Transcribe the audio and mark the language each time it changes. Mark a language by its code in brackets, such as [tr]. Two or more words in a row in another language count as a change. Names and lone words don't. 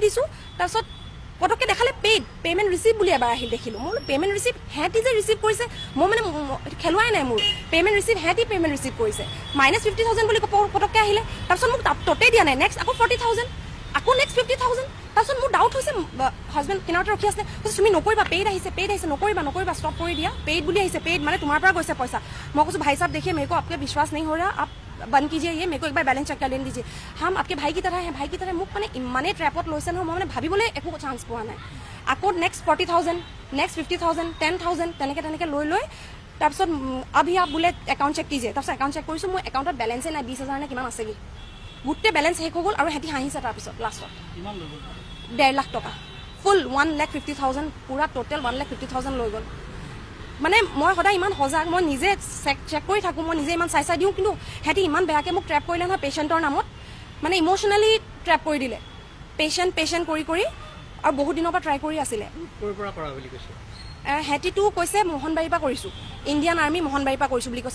[as] দিছোঁ তাৰপিছত পটককৈ দেখালে [en] payment receive [as] বুলি এবাৰ আহিল দেখিলোঁ মই বোলো [en] payment receive [as] সিহঁতি যে ৰিচিভ কৰিছে মই মানে খেলুৱাই নাই মোৰ [en] payment receive [as] কৰিছে -50,000 বুলি পটককৈ আহিলে তাৰপিছত মোক ততেই দিয়া নাই নেক্সট আকৌ 40,000 আকৌ নেক্সট 50,000 তাৰপিছত মোৰ ডাউট হৈছে হাজবেণ্ড কিনাৰতে ৰখি আছে কৈছে তুমি নকৰিবা পেইড আহিছে নকৰিবা ষ্টপ কৰি দিয়া পেইড বুলি আহিছে পেইড মানে তোমাৰ পৰা গৈছে পইচা মই কৈছোঁ ভাই সাহেব [hi] देखिए मेरे को आपके विश्वास नहीं हो रहा आप बंद कीजिए ये मेरे को एक बार बैलेंस चेक कर लेने दीजिए हम आपके भाई की तरह हैं [as] মোক মানে ইমানেই ট্ৰেপত লৈছে নহয় মই মানে ভাবিবলৈ একো চান্স পোৱা নাই আকৌ নেক্সট 40,000 নেক্সট 50,000 10,000 তেনেকৈ লৈ তাৰপিছত [hi] अभी आप [as] বোলে [hi] अकाउंट चेक कीजिए [as] তাৰপিছত একাউণ্ট চেক কৰিছোঁ মোৰ একাউণ্টত বেলেঞ্চেই নাই 20,000 নে কিমান আছেগৈ গোটেই বেলেঞ্চ শেষ হৈ গ'ল আৰু সিহঁতি হাঁহিছে তাৰপিছত লাষ্টত 1.5 লাখ টকা ফুল 1,50,000 পূৰা টোটেল 1,50,000 লৈ গ'ল মানে মই সদায় ইমান সজাগ মই নিজে চেক কৰি থাকোঁ মই নিজে ইমান চাই দিওঁ কিন্তু সিহঁতি ইমান বেয়াকৈ মোক ট্ৰেপ কৰিলে নহয় পেচেণ্টৰ নামত মানে ইম'চনেলি ট্ৰেপ কৰি দিলে পেচেণ্ট কৰি আৰু বহুত দিনৰ পৰা ট্ৰাই কৰি আছিলে হেঁতিটো কৈছে মোহনবাৰীৰ পৰা কৰিছোঁ, ইণ্ডিয়ান আৰ্মি মোহনবাৰীৰ পৰা কৰিছোঁ বুলি কৈছে।